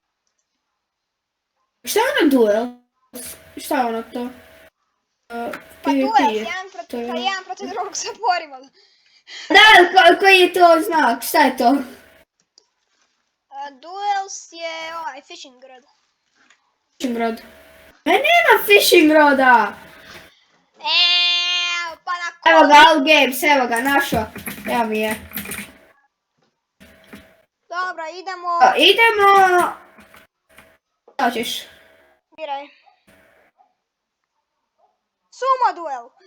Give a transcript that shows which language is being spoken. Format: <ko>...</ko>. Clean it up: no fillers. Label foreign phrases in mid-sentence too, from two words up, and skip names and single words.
<sr>Šta je ono duels? Šta je ono to? Pa duels, jedan protiv drugog se borimo. Da, koji je to znak? Šta je to? Duels je ovaj</sr> <en>fishing rod. Fishing rod.</en> <sr>Nema</sr> <en>fishing roda!</en> <sr>Pa na koji? Evo ga,</sr> <en>All Games,</en> <sr>evo ga, našo. Evo mi je. Dobro, idemo... Idemo... Šta ćeš? Biraj. Sumo duel!</sr>